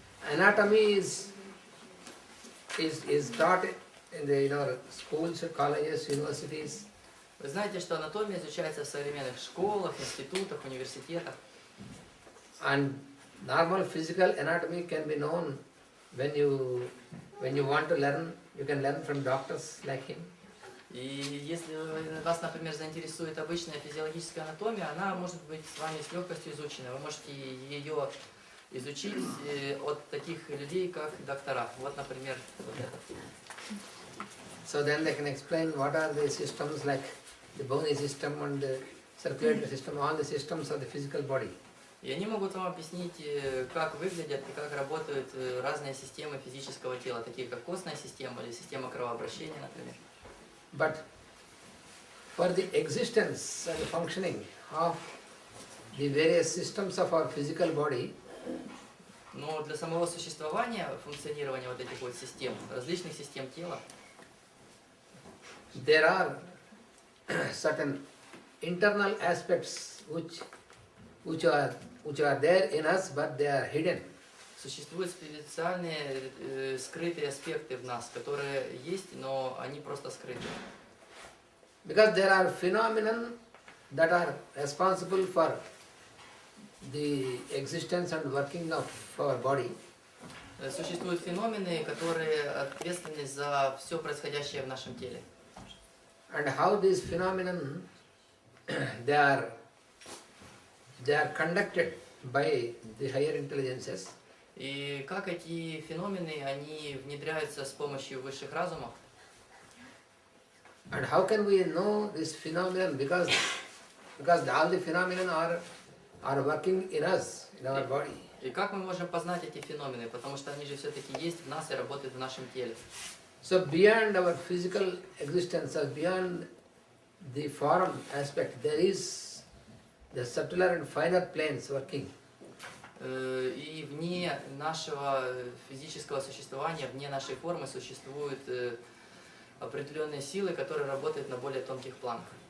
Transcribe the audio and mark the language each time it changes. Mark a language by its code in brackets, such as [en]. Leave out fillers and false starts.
[en] Anatomy is taught in the schools, colleges, universities. [ru] Вы знаете, что анатомия изучается в современных школах, институтах, университетах. [en] And normal physical anatomy can be known when you want to learn. You can learn from doctors like him. [ru] И если вас, например, заинтересует обычная физиологическая анатомия, она может быть с вами с легкостью изучена. Вы можете ее изучить от таких людей, как доктора. Вот, например, вот этот. [en] So then they can explain what are the systems like the bony system and the circulatory system, all the systems of the physical body. [ru] И они могут вам объяснить, как выглядят и как работают разные системы физического тела, такие как костная система или система кровообращения, например. [en] But for the existence and the functioning of the various systems of our physical body, [ru] Но для самого существования, функционирования вот этих вот систем, различных систем тела, [en] there are certain internal aspects which are there in us, but they are hidden. [ru] существуют специальные скрытые аспекты в нас, которые есть, но они просто скрыты. [en] Because there are phenomena that are responsible for the existence and working of our body. [ru] Существуют феномены, которые ответственны за все происходящее в нашем теле. [en] And how these phenomena they are conducted by the higher intelligences. [ru] И как эти феномены, они внедряются с помощью высших разумов. [en] And how can we know this phenomenon? Because all the phenomena are working in us, in our body. [ru] И как мы можем познать эти феномены? Потому что они же все-таки есть в нас и работают в нашем теле. [en] So beyond our physical existence, or beyond the form aspect, there is the subtler and finer planes working. [ru] И вне нашего физического существования, вне нашей формы существуют определенные силы, которые работают на более тонких планах.